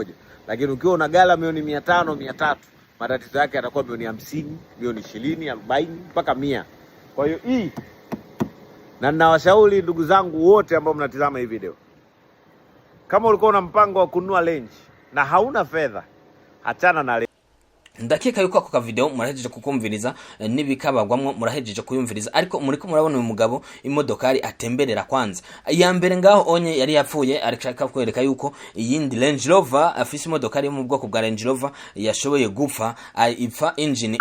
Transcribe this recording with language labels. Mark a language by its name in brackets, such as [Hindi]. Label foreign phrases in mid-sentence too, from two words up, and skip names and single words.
[Swahili] Lakini ukiwa una gala $500,000, $300,000, matatizo yake yatakuwa $50,000, $20,000, $40,000 mpaka $100,000. Kwa hiyo hii, na ninawashauri ndugu zangu wote ambao mnatazama hii video, kama ulikuwa una mpango wa kununua Range na hauna fedha, achana na Range. [Rundi] Ndakeka yuko ako ka video murahejeje kukumviriza nibikabagwamwo murahejeje kuyumviriza, ariko muriko murabona uyu mugabo imodokari atemberera kwanza. Ya mbere ngaho onye yari yapfuye, arishaka kwereka yuko iyindi Range Rover afise imodokari mu bwoko bwa Range Rover yashoboye gupfa, ipfa engine.